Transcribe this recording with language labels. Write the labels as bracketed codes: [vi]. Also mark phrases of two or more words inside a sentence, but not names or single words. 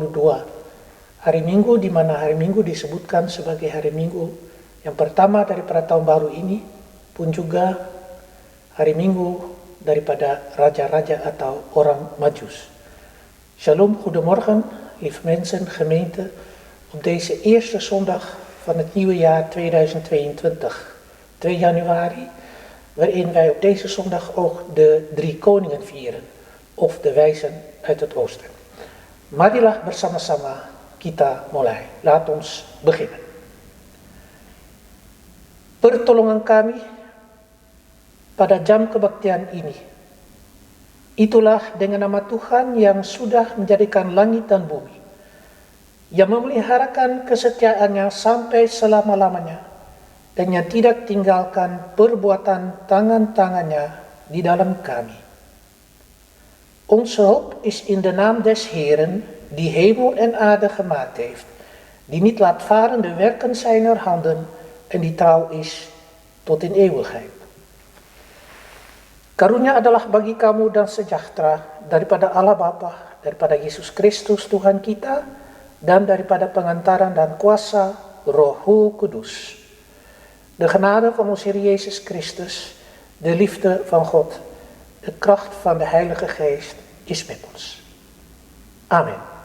[id] Hari Minggu di mana hari Minggu disebutkan sebagai hari Minggu yang pertama daripada tahun baru ini, pun juga hari Minggu daripada raja-raja atau orang Majus. [nl] Shalom, goedemorgen, lieve mensen, gemeente, op deze eerste zondag van het nieuwe jaar 2022. 2 januari, waarin wij op deze zondag ook de 3 koningen vieren, of de wijzen uit het oosten. [id] Marilah bersama-sama kita mulai. [nl] Laat ons beginnen. [id] Pertolongan kami pada jam kebaktian ini. Itulah dengan nama Tuhan yang sudah menjadikan langit dan bumi, yang memeliharakan kesetiaannya sampai selama-lamanya, dan yang tidak tinggalkan perbuatan tangan-tangannya di dalam kami. [nl] Onze hulp is in de naam des Heeren, die hemel en aarde gemaakt heeft, die niet laat varen de werken zijner handen en die trouw is tot in eeuwigheid. [id] Karunia adalah bagi kamu dan sejahtera daripada Allah Bapa, daripada Yesus Kristus Tuhan kita, dan daripada pengantaran dan kuasa Roh Kudus. [nl] De genade van onze Heer Jezus Christus, de liefde van God, de kracht van de Heilige Geest is met ons. Amen.